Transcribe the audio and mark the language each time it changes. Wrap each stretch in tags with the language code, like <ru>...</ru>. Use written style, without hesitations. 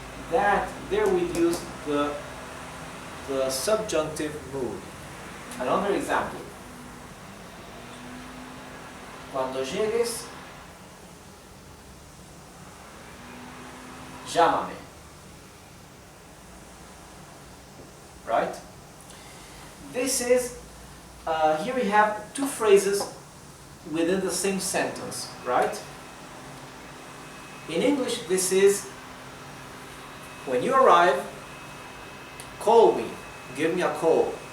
<en>That there we use the subjunctive mood. Another example.</en> <es>Cuando llegues, llámame.</es> <en>Right? This is, here we have two phrases within the same sentence, right? In English, this is, when you arrive, call me, give me a call.</en>